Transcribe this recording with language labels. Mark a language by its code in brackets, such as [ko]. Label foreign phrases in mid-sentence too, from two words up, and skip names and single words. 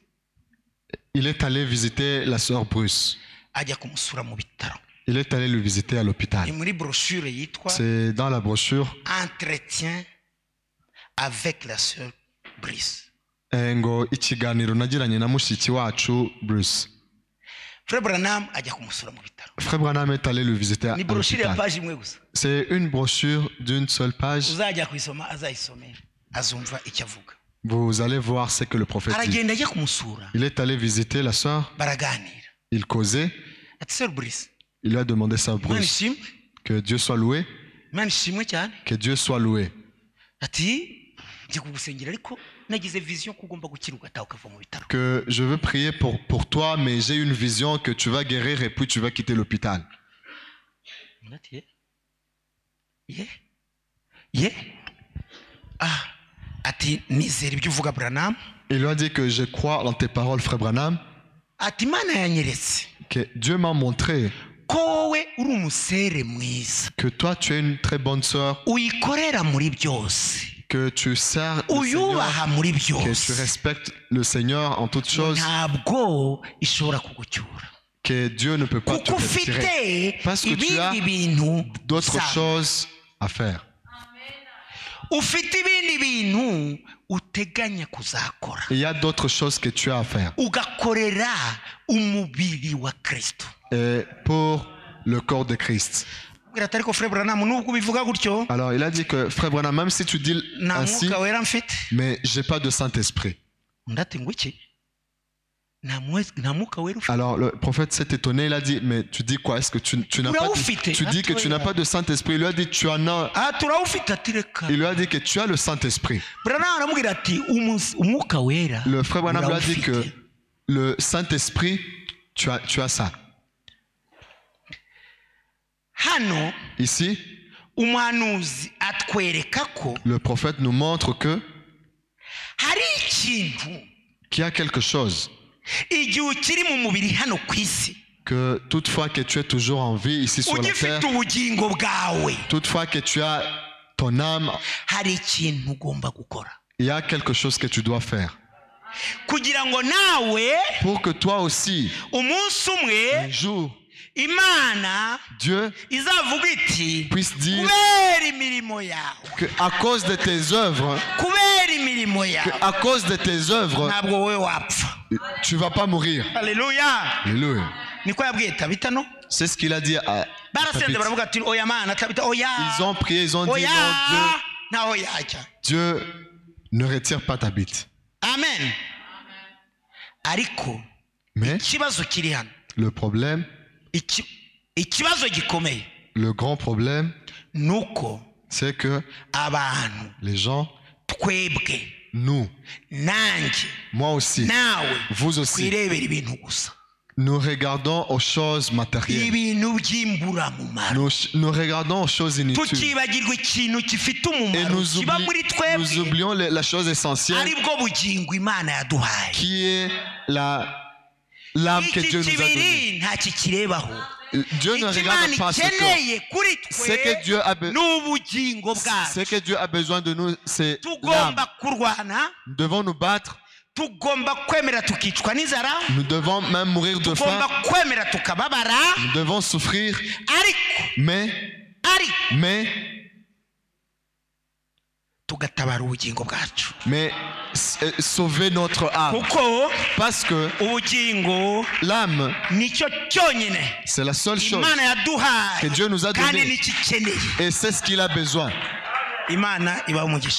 [fr] Il est allé visiter la sœur Bruce. [rw] Ajya kumusura mu bitaro. [fr] Il est allé le visiter à l'hôpital. [rw] Ni muri brochure yitwa [fr] C'est dans la brochure. Entretien avec la sœur Bruce. [rw] Ngo ikiganiro nagiranye na mushiki wacu Bruce. Frère Branham ajya kumusura mu bitaro. [fr] Frère Branham est allé le visiter à [rw] Ni brochure ya [fr] l'hôpital. [rw] page imwe gusa. [fr] C'est une brochure d'une seule page. [rw] Uzajya kuyisoma azayisome azumva icyo avuga. [fr] Vous allez voir ce que le prophète dit. [rw] aragenda ajya kumusura [fr] Il est allé visiter la sœur, [rw] baraganira [fr] il causait, [rw] ati Sœur Brice [fr] il lui a demandé ça au [rw] Imana [fr] Bruce. [rw] ishimwe [fr] Que Dieu soit loué, [rw] Imana ishimwe cyane [fr] que Dieu soit loué. [rw] ati ngiye kugusengera ariko nagize vision ko ugomba gukira ugataha ukava mu bitaro [fr] Que je veux prier pour toi, mais j'ai une vision que tu vas guérir et puis tu vas quitter l'hôpital. [rw] ati ye ati nizera ibyo uvuga Branham [fr] Il lui a dit que je crois en tes paroles, frère Branham, [rw] ati Imana yanyeretse [fr] que Dieu m'a montré [rw] ko wowe uri umusere mwiza [fr] que toi tu es une très bonne sœur, [rw] uyikorera muri byose [fr] que tu sers le Seigneur, [rw] uyubaha muri [fr] que tu [rw] byose [fr] respectes le Seigneur en toutes choses, [rw] ntabwo ishobora kugucyura [fr] que Dieu ne peut pas te [rw] kuko [fr] retirer [rw] ufite [fr] parce que tu as [rw] ibindi bintu [fr] d'autres [rw] usanga. [fr] choses à faire. [rw] ufite ibindi bintu uteganya kuzakora [fr] Il y a d'autres choses que tu as à faire. [rw] ugakorera umubiri wa Kristo [fr] Et pour le corps de Christ. [rw] ubwira ati ariko Frère Branham nubwo ubivuga gutyo [fr] Alors il a dit que frère Branham, même si tu dis [rw] nta [fr] ainsi, [rw] mwuka wera mfite [fr] mais j'ai pas de Saint-Esprit. [rw] undi ati ngo iki nta mwuka wera ufite [fr] Alors le prophète s'est étonné, il a dit, mais tu dis quoi? Est-ce que tu n'as pas de, tu dis que tu n'as pas de Saint-Esprit? Il lui a dit, tu en as. [rw] turawufite ati reka [fr] Il lui a dit que tu as le Saint-Esprit. [rw] Branham aramubwira ati umwuka wera [fr] Le frère Branham lui a dit que [rw] urawufite. [fr] le Saint-Esprit, tu as ça. [rw] hano [fr] Ici, [rw] umuhanuzi atwereka ko [fr] le prophète nous montre que [rw] hari ikintu [fr] qu'il y a quelque chose, [rw] igihe ukiri mu mubiri hano ku isi [fr] que toutefois que tu es toujours en vie ici sur la terre, [rw] ugifite ubugingo bwawe [fr] toutefois que tu as ton âme, [rw] hari ikintu ugomba gukora [fr] il y a quelque chose que tu dois faire. [rw] kugira ngo nawe [fr] Pour que toi aussi, [rw] umunsi umwe [fr] un jour, [rw] imana [fr] Dieu [rw] izavuga iti [fr] puisse dire [rw] kubera imirimo yawe [fr] qu'à cause de tes œuvres, [rw] kubera imirimo yawe [fr] à cause de tes œuvres, [rw] ntabwo wowe wapfa [fr] tu vas pas mourir. [rw] haleluya [fr] Alléluia. [rw] niko yabwiye Tabita no [fr] C'est ce qu'il a dit à [rw] barasenze [fr] Tabitha. [rw] baravuga ati oya mana Tabita oya [fr] Ils ont prié, ils ont dit [rw] oya [fr] non, [rw] ntaho yajya [fr] Dieu ne retire pas ta bite. [rw] amen ariko [fr] Mais [rw] ikibazo kiri hano [fr] le problème, [rw] ikibazo gikomeye [fr] le grand problème, [rw] ni uko [fr] c'est que [rw] abantu [fr] les gens, [rw] twebwe [fr] nous, [rw] nanjye [fr] moi aussi, [rw] nawe [fr] vous aussi, [rw] twirebera ibintu gusa [fr] nous regardons aux choses matérielles. [rw] ibintu by'imburamumaro [fr] Nous regardons aux choses inutiles. [rw] tukibagirwa ikintu gifite [fr] Et [rw] umumaro kiba muri [fr] nous [rw] twebwe [fr] oublions la chose essentielle [rw] ari bwo bugingo imana yaduhaye [fr] qui est l'âme que [rw] iki [fr] Dieu nous a donnée. [rw] kibiri nta kikirebaho [fr] Dieu ne [rw] icyo imana [fr] regarde pas ce corps. [rw] ikeneye kuri [fr] Ce [rw] twe [fr] que Dieu a [rw] ni ubugingo [fr] Ce [rw] bwacu [fr] que Dieu a besoin de nous, c'est l'âme. [rw] tugomba kurwana [fr] Nous devons nous battre. [rw] tugomba kwemera tukicwa n'inzara [fr] Nous devons même mourir de faim. [rw] tugomba kwemera tukababara [fr] Nous devons souffrir. [rw] ariko [fr] Mais [rw] tugatabara ubugingo bwacu [fr] sauver notre âme. [rw] kuko [fr] Parce que [rw] ubugingo [fr] l'âme, [rw] nicyo cyonyine [fr] c'est la seule chose [rw] imana yaduhaye [fr] que Dieu nous a [rw] kandi [fr] donnée. [rw] nicyo ikeneye [fr] Et c'est ce qu'il a besoin. [rw] imana ibahe umugisha